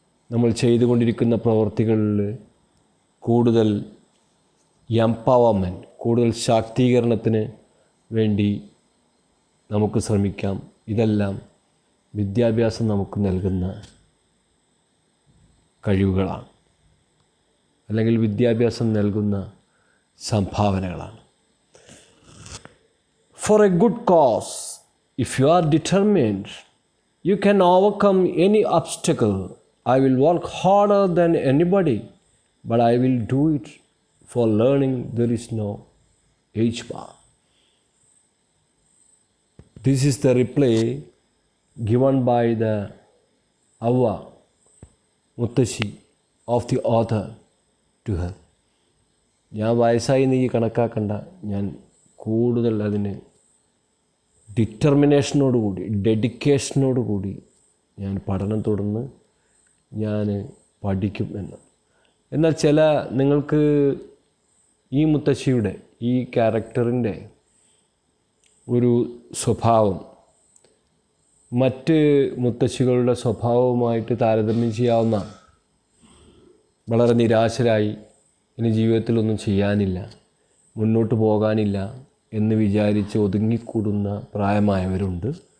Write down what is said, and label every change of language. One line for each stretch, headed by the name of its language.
Malayalam: നമ്മൾ ചെയ്തുകൊണ്ടിരിക്കുന്ന പ്രവൃത്തികളിൽ കൂടുതൽ എംപവർമെൻറ്റ്, കൂടുതൽ ശാക്തീകരണത്തിന് വേണ്ടി നമുക്ക് ശ്രമിക്കാം. ഇതെല്ലാം വിദ്യാഭ്യാസം നമുക്ക് നൽകുന്ന കഴിവുകളാണ്, അല്ലെങ്കിൽ വിദ്യാഭ്യാസം നൽകുന്ന സംഭാവനകളാണ്.
English: For a good cause, if you are determined, you can overcome any obstacle. I will work harder than anybody, but I will do it. For learning, there is no age bar. This is the reply given by the Avva Muttashi of the author to her.
Malayalam: ഞാൻ വയസ്സായി നീ കണക്കാക്കണ്ട, ഞാൻ കൂടുതൽ അതിന് ഡിറ്റർമിനേഷനോടുകൂടി, ഡെഡിക്കേഷനോടുകൂടി ഞാൻ പഠനം തുടർന്ന് ഞാൻ പഠിക്കും എന്ന്. എന്നാൽ നിങ്ങൾക്ക് ഈ മുത്തശ്ശിയുടെ ഈ ക്യാരക്ടറിൻ്റെ ഒരു സ്വഭാവം മറ്റ് മുത്തശ്ശികളുടെ സ്വഭാവവുമായിട്ട് താരതമ്യം ചെയ്യാവുന്ന, വളരെ നിരാശരായി ഇനി ജീവിതത്തിലൊന്നും ചെയ്യാനില്ല, മുന്നോട്ട് പോകാനില്ല എന്ന് വിചാരിച്ച് ഒതുങ്ങിക്കൂടുന്ന പ്രായമായവരുണ്ട്.